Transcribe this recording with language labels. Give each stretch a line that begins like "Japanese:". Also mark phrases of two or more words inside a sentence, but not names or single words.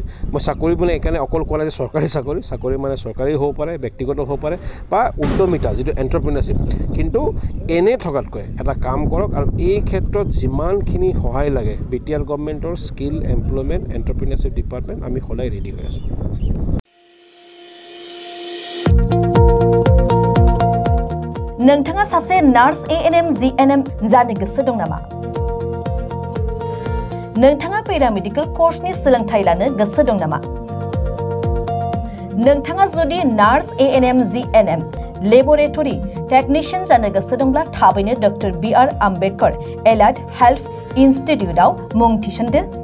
Assamese: মই চাকৰি মানে এইকাৰণে অকল কোৱা নাই যে চাকৰি মানে চৰকাৰী হ'ব পাৰে, ব্যক্তিগত হ'ব পাৰে বা উদ্যমিতা যিটো এণ্টাৰপ্ৰিনাৰশ্বিপ, কিন্তু এনে থকাতকৈ এটা কাম কৰক আৰু এই ক্ষেত্ৰত যিমানখিনি সহায় লাগে বিটিআৰ গভৰ্ণমেণ্টৰ স্কিল এমপ্লয়মেণ্ট এণ্টাৰপ্ৰিনাৰশ্বিপ ডিপাৰ্টমেণ্ট আমি সদায় ৰেডি হৈ আছোঁ।
Bodo: नोंथाङा सासे नार्स ANM GNM जानो गोसो दं नामा? नोंथाङा
English: paramedical course-ni
Bodo: सोलोंथाइ लानो गोसो दं नामा? नोंथाङा जुदि नार्स ANM GNM
English: laboratory technician
Bodo: जानो गोसो दंब्ला थाबैनो डक्टर BR आम्बेडकर एलाइड हेल्थ इन्स्टिट्यूटआव मुं थिसनदो।